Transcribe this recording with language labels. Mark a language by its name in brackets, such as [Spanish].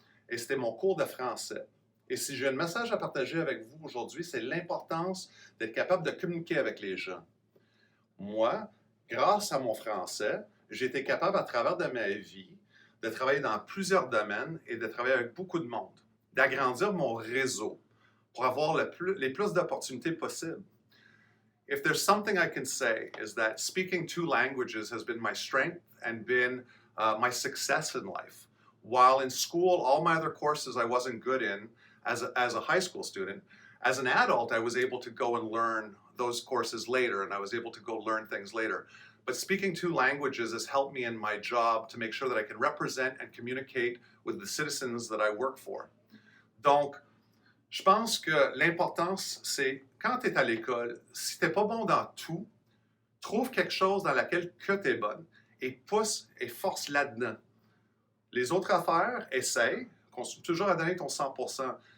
[French] Et c'était mon cours de français. Et si j'ai un message à partager avec vous aujourd'hui, c'est l'importance d'être capable de communiquer avec les gens. Moi, grâce à mon français, j'ai été capable à travers de ma vie de travailler dans plusieurs domaines et de travailler avec beaucoup de monde, d'agrandir mon réseau pour avoir les plus d'opportunités possibles. [English] If there's something I can say is that speaking two languages has been my strength and been my success in life. While in school, all my other courses I wasn't good in as a high school student, as an adult, I was able to go and learn those courses later, and I was able to go learn things later. But speaking two languages has helped me in my job to make sure that I can represent and communicate with the citizens that I work for. [French] Donc, je pense que l'importance, c'est quand tu es à l'école, si tu n'es pas bon dans tout, trouve quelque chose dans laquelle que tu es bonne et pousse et force là-dedans. Les autres affaires, essaye, continue toujours à donner ton 100%.